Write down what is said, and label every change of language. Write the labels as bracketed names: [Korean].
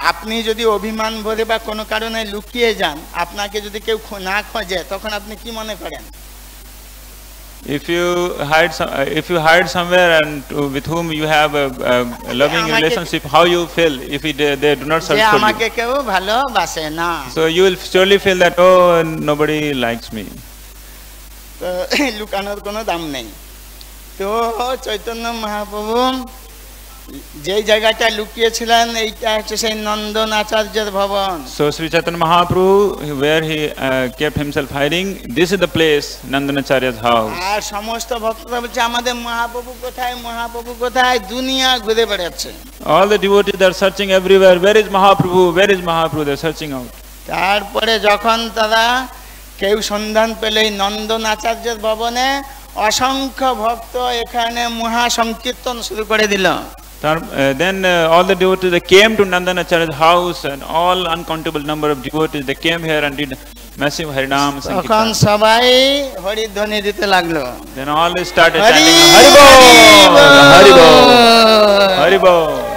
[Bangla] আপনি যদি অভিমান ভরে বা কোনো কারণে লুকিয়ে যান, আপনাকে যদি কেউ না খোঁজে, তখন আপনি কি মনে করেন? [English] If you hide somewhere and with whom you have a loving relationship, how you feel if they do not search for you? [Bangla] আমাকে কেউ ভালোবাসে না। [English] So you will surely feel that, oh, nobody likes me. [Bangla] তো লুকানোর কোনো দাম নেই। তো চৈতন্য মহাপ্রভু যে জায়গাটা লুকিয়েছিলেন, এইটা হচ্ছে সেই নন্দন আচার্যের ভবন। [English] So Sri Chaitanya Mahaprabhu, where he kept himself hiding, this is the place, Nandanacharya's house. [Bangla] আর সমস্ত ভক্তরা বলছে আমাদের মহাপ্রভু কোথায়, মহাপ্রভু কোথায়, দুনিয়া ঘুরে বেড়াচ্ছে। [English] All the devotees are searching everywhere, where is Mahaprabhu, where is Mahaprabhu, they are searching out. [Bangla] তারপরে যখন তারা কেউ সন্ধান পেলে নন্দন আচার্যের ভবনে, অসংখ্য ভক্ত এখানে মহা সংকীর্তন শুরু করে দিল। [English] Then all the devotees, they came to Nandanacharya's house, and all uncountable number of devotees, they came here and did massive Harinam Sankirtan. [Bangla] তখন সবাই হরিধ্বনি দিতে লাগলো। [English] Then all they started chanting Hari Bol, Hari Bol, Hari Bol.